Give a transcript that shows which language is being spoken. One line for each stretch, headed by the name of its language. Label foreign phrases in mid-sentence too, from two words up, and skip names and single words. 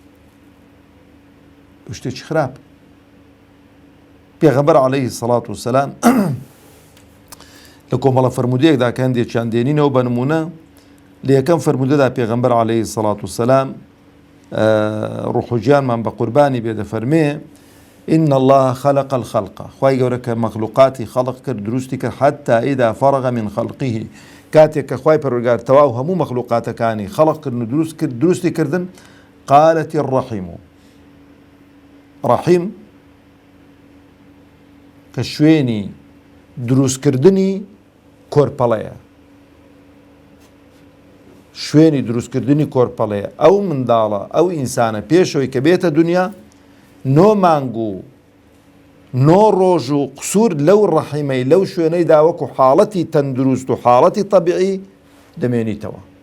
Central Kurdish: شتێکی خراپ. پێغەمبەر
Arabic: عەلەیهی سەڵات وسەلام
Central Kurdish: لە کۆمەڵە فەرمودەیەکدا کە هەندێکیان دێنینەوە بە نمونە، لە یەکەم فەرمودەدا پێغەمبەر
Arabic: عەلەیهی سەڵات وسەلام
Central Kurdish: ڕوح و گیانمان بە قوربانی بێ دەفەرمێ
Arabic: إن الله خلق الخلق،
Central Kurdish: خوای گەورە کە مەخلوقاتی خەڵق کرد، دروستی کرد،
Arabic: حتى إذا فرغ من خلقه،
Central Kurdish: کاتێک کە خوای پەروەردگار تەواو هەموو مەخلوقاتەکانی خەڵق کردن و دروستی کردن،
Arabic: قالت الرحیم،
Central Kurdish: ڕەحیم کە شوێنی دروستکردنی کۆرپەڵەیە، شوێنی دروستکردنی کۆرپەڵەیە، ئەو منداڵە ئەو ئینسانە پێشەوەی کە بێتە دنیا 9 مانگ و 9 ڕۆژ و قسوور لەو ڕەحیمەی لەو شوێنەیدا وەکو حاڵەتی تەندروست و حاڵەتی تەبیعی دەمێنیتەوە.